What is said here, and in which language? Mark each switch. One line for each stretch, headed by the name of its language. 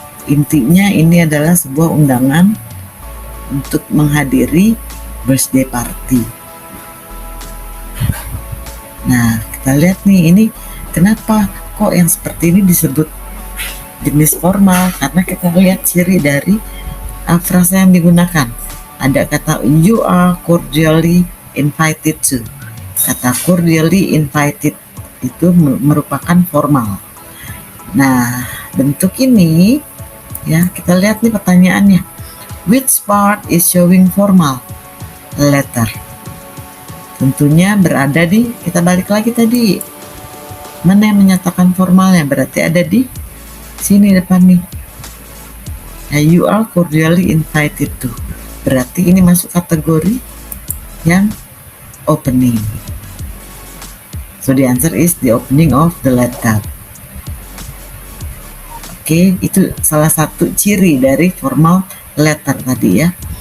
Indonesian: Intinya ini adalah sebuah undangan untuk menghadiri
English: birthday party.
Indonesian: Nah, kita lihat nih, ini kenapa kok yang seperti ini disebut jenis formal, karena kita lihat ciri dari frasa yang digunakan. Ada kata
English: you are cordially invited to.
Indonesian: Kata cordially invited itu merupakan formal. Nah, bentuk ini ya, kita lihat nih pertanyaannya.
English: Which part is showing formal letter?
Indonesian: Tentunya berada di, kita balik lagi tadi, mana yang menyatakan formalnya, berarti ada di sini depan nih. Nah,
English: you are cordially invited to,
Indonesian: berarti ini masuk kategori yang opening.
English: So the answer is the opening of the letter.
Indonesian: Oke, itu salah satu ciri dari formal letter tadi ya.